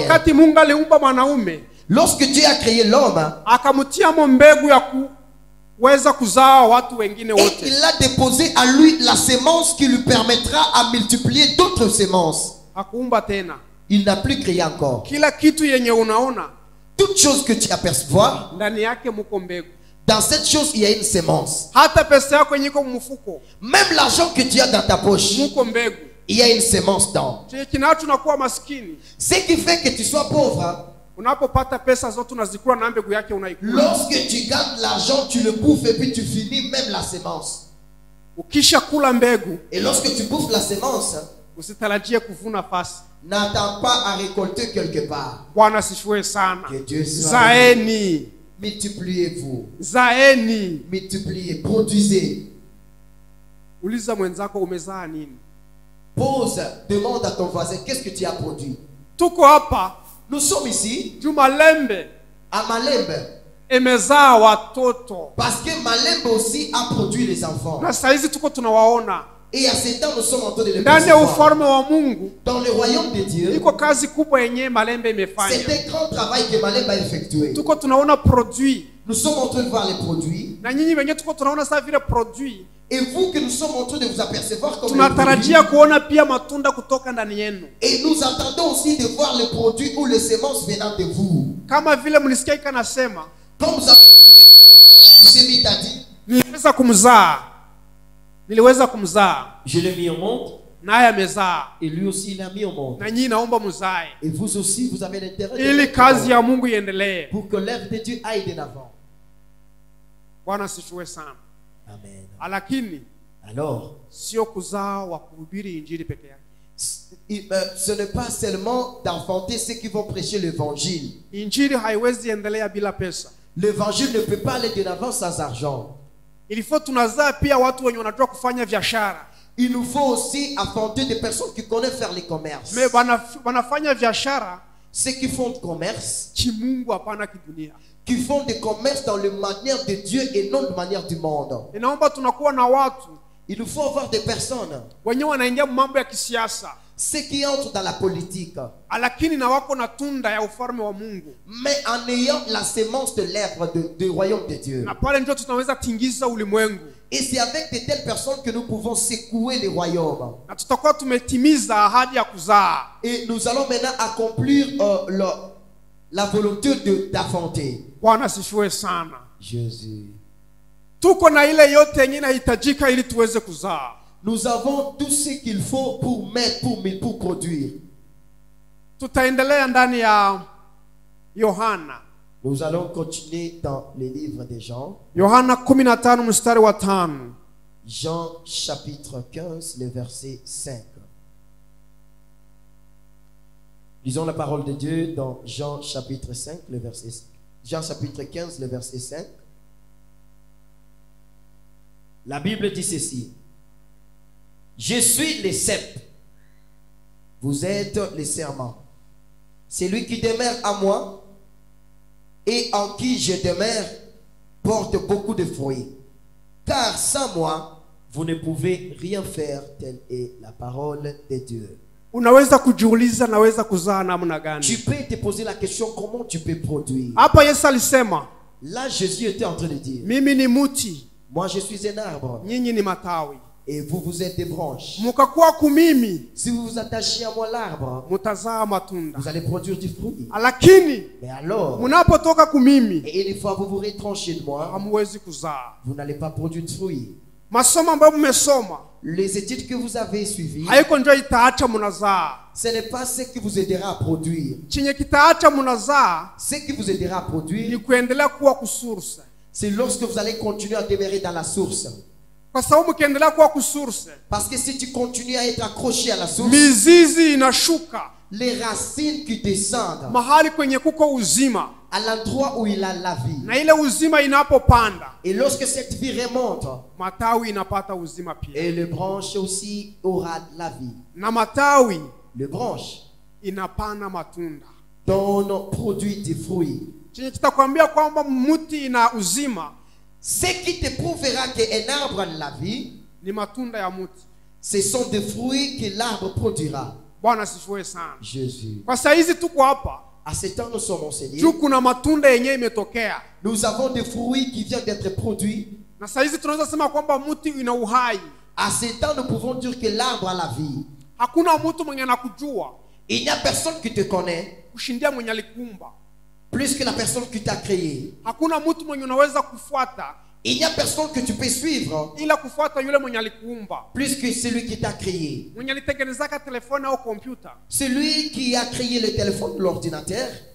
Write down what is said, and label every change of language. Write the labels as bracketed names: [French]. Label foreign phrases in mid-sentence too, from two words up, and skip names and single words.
[Swahili] Wakati Mungu aliumba mwanaume, [French] lorsque Dieu a créé l'homme, [Swahili] akamtia mbegu ya kuweza kuzaa watu wengine wote. [French] Et il a déposé à lui la semence qui lui permettra à multiplier d'autres semences. [Swahili] Hakuumba tena. [French] Il n'a plus créé encore. [Swahili] Kila kitu yenye unaona, [French] toute chose que tu aperçois, [Swahili] ndani yake muko mbegu. [French] Dans cette chose, il y a une semence. [Swahili] Hata pesa yako yenye iko mfuko, [French] même l'argent que tu as dans ta poche, [Swahili] muko mbegu. [French] il y a une sémence dedans. [Swahili] Chenye kinacho unakuwa maskini. [French] Ce qui fait que tu sois pauvre, [Swahili] Unapopata pesa zote unazikula na mbegu yake unaikula. [French] lorsque tu gardes l'argent, tu le bouffes et puis tu finis même la sémence. [Swahili] Ukisha kula mbegu, [French] Et lorsque tu bouffes la sémence, [Swahili] usitarajie kuvuna fasi. [French] n'attends pas à récolter quelque part. [Swahili] Bwana sifiwe sana. [French] Que Dieu soit [Swahili] Zaeni, [French] multipliez-vous, [Swahili] zaeni. [French] multipliez, produisez. [Swahili] Uliza mwenzako umezaa nini? [French] Pose, demande à ton voisin, qu'est-ce que tu as produit? [Swahili] Tuko hapa [French] Nous sommes ici [Swahili] Juma Lembe [French] à Malembe. [Swahili] imezaa watoto. [French] Parce que Malembe aussi a produit les enfants. [Swahili] Na saizi tuko tunawaona. [French] Et à ce temps, nous sommes en train de les [Swahili] Ndani ya [French] percevoir. [Swahili] ufalme wa Mungu [French] Dans le royaume de Dieu, [Swahili] iko kazi kubwa yenye Malembe imefanya. [French] c'est un grand travail que Malembe a effectué. [Swahili] Tuko tunaona produit. [French] Nous sommes en train de voir les produits. [Swahili] Na nyinyi wenyewe tuko tunaona sasa vile produit. [French] Et vous que nous sommes en train de vous apercevoir comme les [Swahili] Tunatarajia [French] produits. [Swahili] kuona pia matunda kutoka ndani yenu. [French] Et nous attendons aussi de voir les produits ou les semences venant de vous. [Swahili] Kama vile mlisikia ikanasema, [French] Comme vous avez dit, a dit, [Swahili] niliweza kumzaa. Niliweza kumzaa. [French] je l'ai mis au monde. [Swahili] Naye amezaa. [French] Et lui aussi, il a mis au monde. [Swahili] Na nyinyi naomba mzae. [French] Et vous aussi, vous avez l'intérêt de [Swahili] Ili [French] mettre au [Swahili] kazi [French] monde [Swahili] ya Mungu iendelee. [French] pour que l'œuvre de Dieu aille de l'avant. [Swahili] Bwana sifiwe sana. [French] Amen. [Swahili] Lakini [French] Alors, [Swahili] sio kuzaa wa kuhubiri injili peke yake. [French] ce n'est pas seulement d'enfanter ceux qui vont prêcher l'évangile. [Swahili] Injili haiwezi endelea bila pesa. [French] L'évangile ne peut pas aller de l'avant sans argent. Il faut [Swahili] tunazaa pia watu wenye wanajua kufanya biashara. [French] Il nous faut aussi enfanter des personnes qui connaissent faire les commerces. [Swahili] Me wanafanya biashara [French] Ceux qui font du commerce, [Swahili] kimungu hapana kidunia. [French] qui font des commerces dans la manière de Dieu et non de manière du monde. [Swahili] Inaomba tunakuwa na watu [French] Il nous faut avoir des personnes, [Swahili] wenye wanaingia mambo ya kisiasa, [French] ceux qui entrent dans la politique, [Swahili] lakini na wako na tunda ya ufalme wa Mungu. [French] mais en ayant la sémence de l'herbe du royaume de Dieu. [Swahili] Na pale ndio tunaweza tingiza ulimwengu. [French] Et c'est avec de telles personnes que nous pouvons secouer les royaumes. [Swahili] Na tutakuwa tumetimiza ahadi ya kuzaa. [French] Et nous allons maintenant accomplir la volonté d'enfanter. [Swahili] Bwana sifiwe sana. [French] Jésus. [Swahili] Tuko na ile yote yenye inahitajika ili tuweze kuzaa. [French] Nous avons tout ce qu'il faut pour mettre, pour produire. [Swahili] Tutaendelea ndani ya Yohana. [French] Nous allons continuer dans les livres de Jean. [Swahili] Yohana 15 mstari wa 5. [French] Jean chapitre 15, le verset 5. Lisons la parole de Dieu dans Jean chapitre 5, le verset 5. Jean chapitre 15, le verset 5. La Bible dit ceci. Je suis le cep. Vous êtes les serments. Celui qui demeure à moi et en qui je demeure porte beaucoup de fruits. Car sans moi, vous ne pouvez rien faire. Telle est la parole de Dieu. [Swahili] Unaweza kujiuliza naweza kuzaa namna gani? [French] Tu peux te poser la question comment tu peux produire. [Swahili] Hapa Yesu alisema, [French] Là, Jésus était en train de dire, [Swahili] mimi ni muti, [French] moi je suis un arbre [Swahili] nyinyi ni matawi. [French] et vous, vous êtes des branches. [Swahili] Mukakuwa kumimi, [French] Si vous vous attachez à moi l'arbre, [Swahili] mutazaa matunda. [French] vous allez produire du fruit. [Swahili] Lakini [French] Mais alors, [Swahili] munapotoka kumimi, [French] et une fois vous vous retranchez de moi, [Swahili] hamuwezi kuzaa. [French] vous n'allez pas produire de fruit. [Swahili] Masomo ambayo mmesoma [French] Les études que vous avez suivies, [Swahili] haiko ndio itaacha munazaa. [French] ce n'est pas ce qui vous aidera à produire. [Swahili] Chenye kitaacha munazaa [French] Ce qui vous aidera à [Swahili] ni [French] produire, [Swahili] kuendelea kuwa kusurse. [French] c'est lorsque vous allez continuer à demeurer dans la source. [Swahili] Kwa sababu mkiendelea kuwa kusurse, [French] Parce que si tu continues à être accroché à la source, [Swahili] mizizi inashuka [French] les racines qui descendent [Swahili] mahali kwenye kuko uzima, [French] à l'endroit où il a la vie. [Swahili] na ile uzima inapopanda, [French] Et lorsque cette vie remonte, [Swahili] matawi inapata uzima pia, [French] et le branche aussi aura de la vie. [Swahili] na matawi [French] Le branche [Swahili] inapana matunda. [French] donne, produit des fruits. [Swahili] Chenye kitakwambia kwamba mti ina uzima [French] Ce qui te prouvera qu'un arbre a de la vie, [Swahili] ni matunda ya mti. [French] ce sont des fruits que l'arbre produira. [Swahili] Bwana sifiwe sana. [French] Jésus. [Swahili] Kwa saizi tuko hapa [French] À ce temps, nous sommes enseignés. [Swahili] juu kuna matunda yenyewe imetokea, [French] Nous avons des fruits qui viennent d'être produits. [Swahili] na saizi tunaweza sema kwamba mti ina uhai. [French] À ce temps, nous pouvons dire que l'arbre a la vie. [Swahili] Hakuna mtu mwenye anakujua [French] Il n'y a personne qui te connaît [Swahili] kushindia mwenye alikuumba. [French] plus que la personne qui t'a créé. [Swahili] Hakuna mtu mwenye unaweza kufuata [French] Il n'y a personne que tu peux suivre [Swahili] ila kufuata yule mwenye alikuumba, [French] plus que celui qui t'a créé. [Swahili] mwenye alitengenezaka telefoni au kompyuta. [French] Celui qui a créé le téléphone, l'ordinateur,